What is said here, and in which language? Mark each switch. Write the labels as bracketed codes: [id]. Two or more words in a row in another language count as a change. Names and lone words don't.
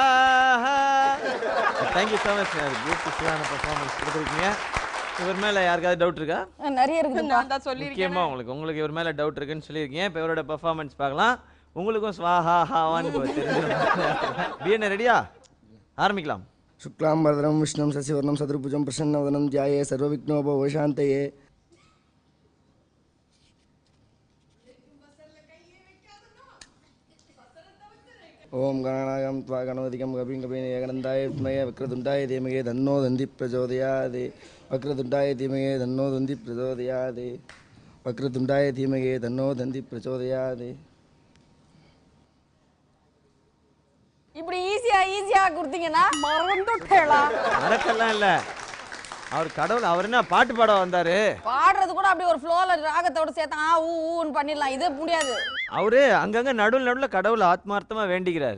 [en] Thank you so much. [ta] பியூட்டிஃபுல்லான பெர்ஃபார்மன்ஸ் கொடுத்துருக்கீங்க. இவர் மேலே யாருக்காவது டவுட் இருக்கா? நிறைய இருக்குது. நான் தான் சொல்லியிருக்கேன். முக்கியமாக உங்களுக்கு இவர் மேலே டவுட் இருக்குன்னு சொல்லியிருக்கீங்க. இப்போ இவரோட பெர்ஃபார்மன்ஸ் பார்க்கலாம். உங்களுக்கும் ஸ்வாஹா ஹாவான்னு தெரிஞ்சிடும். பிஎன்ஏ ரெடியா? ஆரம்பிக்கலாம். [sa] शुक्लां वरदं विष्णुं शशिवर्णं चतुर्भुजं प्रसन्नवदनं ध्याये सर्वविघ्नोपशान्तये. ओम गणानां त्वा गणपतिं कपिं कपिं एकदन्ताय विद्महे वक्रतुण्डाय धीमहि तन्नो दन्तिः प्रचोदयात्. वक्रतुण्डाय धीमहि तन्नो दन्तिः प्रचोदयात्. वक्रतुण्डाय धीमहि तन्नो दन्तिः प्रचोदयात्. [ta] இப்படி ஈஸியா கொடுத்தீங்கன்னா மறந்துட்டேளா? மறக்கலாம் இல்ல, அவர் கடவுள். அவர் என்ன பாட்டு பாட வந்தாரு? பாடுறது கூட அப்படி ஒரு ஃப்ளோல ராகத்தோட சேர்த்து ஆ ஊன்னு பண்ணிடலாம். இது முடியாது. அவரு அங்கங்க நடுவுல கடவுள் ஆத்மார்த்தமா வேண்டிக்கிறாரு.